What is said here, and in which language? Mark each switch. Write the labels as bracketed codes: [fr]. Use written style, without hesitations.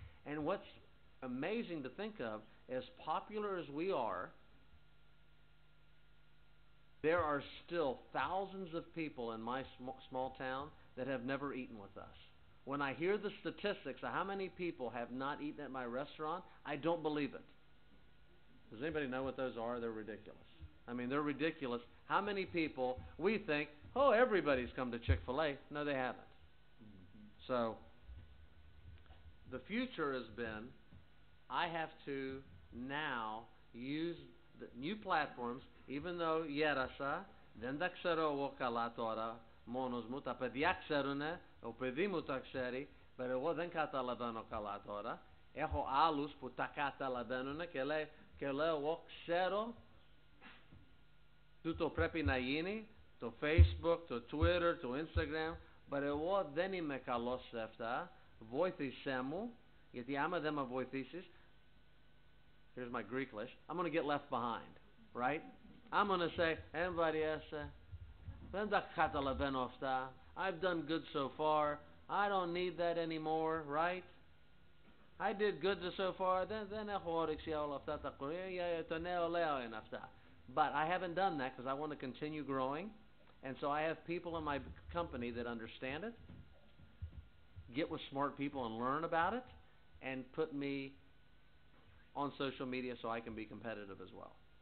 [en] And what's amazing to think of, as popular as we are, there are still thousands of people in my small town that have never eaten with us. When I hear the statistics of how many people have not eaten at my restaurant, I don't believe it. Does anybody know what those are? They're ridiculous. I mean, they're ridiculous. How many people, we think, oh, everybody's come to Chick-fil-A. No, they haven't. So, the future has been, I have to now use the new platforms, even though [el] Γέρασα, δεν τα ξέρω εγώ καλά τώρα, μόνος μου, τα παιδιά ξέρουνε, ο παιδί μου τα ξέρει, [en] but [el] εγώ δεν καταλαβαίνω καλά τώρα. Έχω άλλους που τα καταλαβαίνουνε και λέω εγώ ξέρω τούτο πρέπει να γίνει, το Facebook, το Twitter, το Instagram, but εγώ δεν είμαι καλός σε αυτά, βοήθησέ μου, γιατί άμα δεν με βοηθήσεις, [en] here's my Greeklish, I'm going to get left behind, right? I'm going to say, everybody else, [el] δεν τα καταλαβαίνω αυτά, [en] I've done good so far, I don't need that anymore, right? I did good so far, [el] δεν έχω όρεξη όλα αυτά τα κορία, το νέο λέω είναι αυτά. [en] But I haven't done that because I want to continue growing. And so I have people in my company that understand it, get with smart people and learn about it, and put me on social media so I can be competitive as well.